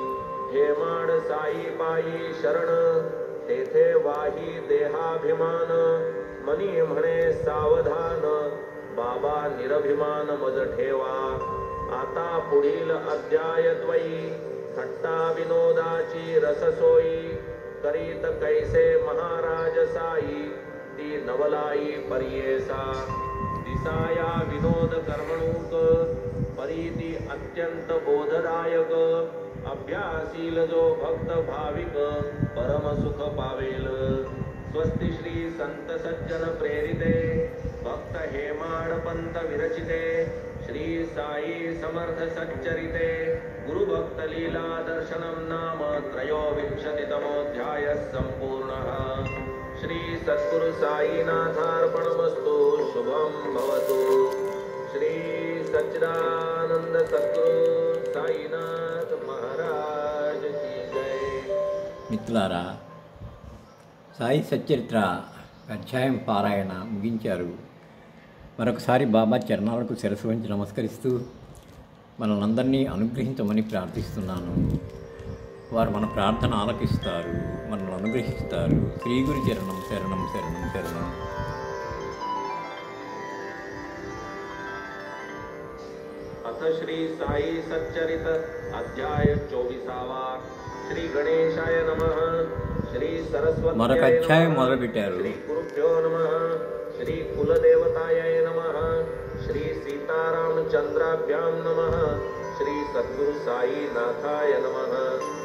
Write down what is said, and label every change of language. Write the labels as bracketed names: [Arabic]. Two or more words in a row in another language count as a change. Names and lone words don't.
[Marathi] हेमाड साई पायी शरण तेथे वाही देहाभिमान मनी म्हणे सावधान बाबा निरभिमान मज ठेवा आता पुढील अध्याय द्वयी थट्टा विनोदाची रससोयी करीत कैसे महाराज साई ती नवलाई परियेसा दिसाया विनोद कर्मणूक परीती अत्यंत बोधदायक अभ्यासील जो भक्त भाविक परम सुख पावेल [Sanskrit] स्वस्ति श्री संत सज्जन प्रेरिते भक्त हेमाड पंत विरचिते श्री साई समर्थ सच्चरिते गुरु भक्त लीला दर्शनम नाम त्रयोविंशतितमोऽध्यायः संपूर्णः श्री सद्गुरु साईनाथार्पणमस्तु शुभं भवतु श्री सच्चिदानंद सद्गुरु साईनाथ महाराज [Hindi] की जय. [Telugu] మిత్రులారా, సాయి సచ్చరిత్ర అధ్యాయం పారాయణ ముగించారు. మరొకసారి బాబా చరణాలకు శిరస్సు వంచి నమస్కరిస్తూ మనల్నందరినీ అనుగ్రహించమని ప్రార్థిస్తున్నాను. వారు మన ప్రార్థన ఆలకిస్తారు, మనల్ని అనుగ్రహిస్తారు. శ్రీ గురు చరణం శరణం శరణం శరణం. [Sanskrit] अथ श्री साई सच्चरित अध्याय 24. श्री गणेशाय नमः श्री सरस्वती [Telugu] మరొక అధ్యాయం మొదలుపెట్టారు. [Sanskrit] श्री गुरुभ्यो नमः श्री कुलदेवताय नमः श्री सीतारामचंद्राभ्यां नमः श्री सद्गुरु साई नाथाय नमः.